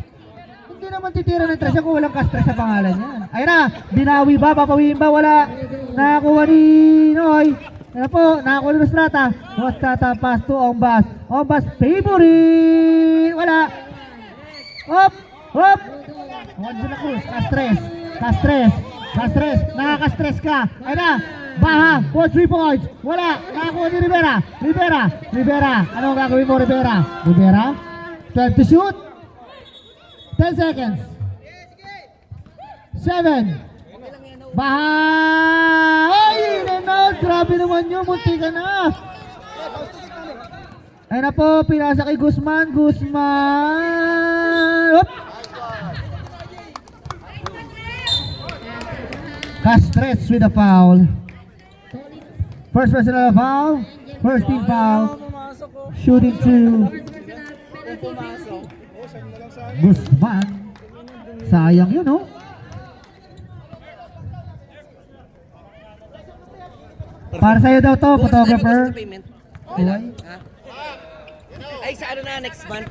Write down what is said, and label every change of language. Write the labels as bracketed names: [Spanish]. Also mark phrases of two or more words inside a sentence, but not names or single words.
[Filipino] Hindi naman titira ng tres kung walang Castres sa pangalan niya. Ayan na! Binawi ba? Papawiin ba? Wala. Nakakuha ni Noy. Ano po? Nakakuha ni Rostrata. [English] Rostrata pass to Ombas. Ombas favorite! Wala. Hop! Hop! [Filipino] Juan de la Cruz, Castres, nakaka-stress ka. Ay na, Baha, [English] for 3 points. [Filipino] Wala, nakakuha ni Rivera. Ano ang gagawin mo, Rivera? [English] 12 to shoot. 10 seconds. [Filipino] 7. Baha! Ay, Renald, grabe naman yun, munti ka na. Ay na po, pinasa kay Guzman. [English] Hop! Castres with a foul. First personal foul. First team foul. Shooting 2. Guzman. [Filipino] Sayang yun, oh. Para sa'yo daw to, photographer. Uy. Ay, sa ano na, next month?